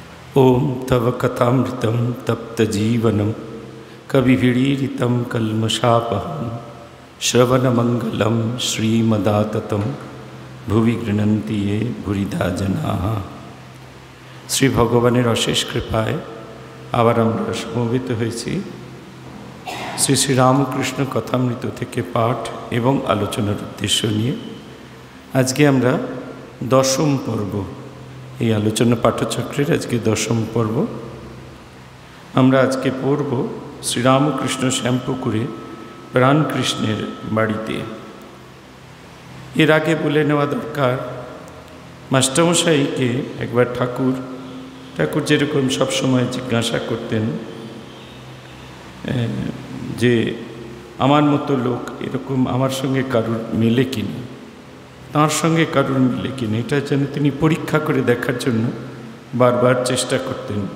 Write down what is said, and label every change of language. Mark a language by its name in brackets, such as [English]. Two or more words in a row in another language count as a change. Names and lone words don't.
[Sanskrit] ओम तव कथामृतं तप्तजीवनं कविभिरीडितं कल्मषापहं श्रवणमंगलं श्रीमदाततं भुवि गृह्णन्ति ये भूरिदा जनाः। [Bangla] শ্রী ভগবানের অশেষ কৃপায় আবার আমরা সমবেত হয়েছি শ্রী শ্রী রামকৃষ্ণ কথামৃত থেকে পাঠ এবং আলোচনার উদ্দেশ্য নিয়ে। আজকে আমরা দশম পর্ব এই আলোচনা পাঠচক্রের আজকে দশম পর্ব। আমরা আজকে পড়ব শ্রীরামকৃষ্ণ শ্যামপুকুরে প্রাণকৃষ্ণের বাড়িতে। এর আগে বলে নেওয়া দরকার, মাস্টারমশাইকে একবার ঠাকুর যেরকম সবসময় জিজ্ঞাসা করতেন যে আমার মতো লোক এরকম আমার সঙ্গে কারুর মেলে কিনা, তাঁর সঙ্গে কারুর মিলে কিনা, এটা যেন তিনি পরীক্ষা করে দেখার জন্য বারবার চেষ্টা করতেন।